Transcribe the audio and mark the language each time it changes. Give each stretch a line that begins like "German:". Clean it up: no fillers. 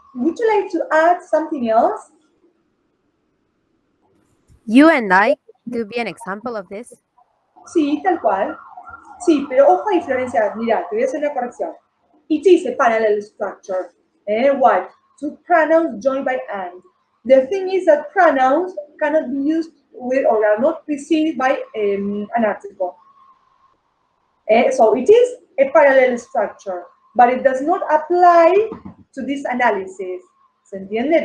English: Would you like to add something else? You and I could be an example of this.
Spanish: Sí, tal cual. Sí, pero ojo ahí, Florencia, mira, te voy a hacer una corrección.
English: It is a parallel structure. Why? Two pronouns joined by and. The thing is that pronouns cannot be used with or are not preceded by an article. So it is a parallel structure, but it does not apply to this analysis.
Spanish: ¿Se entiende?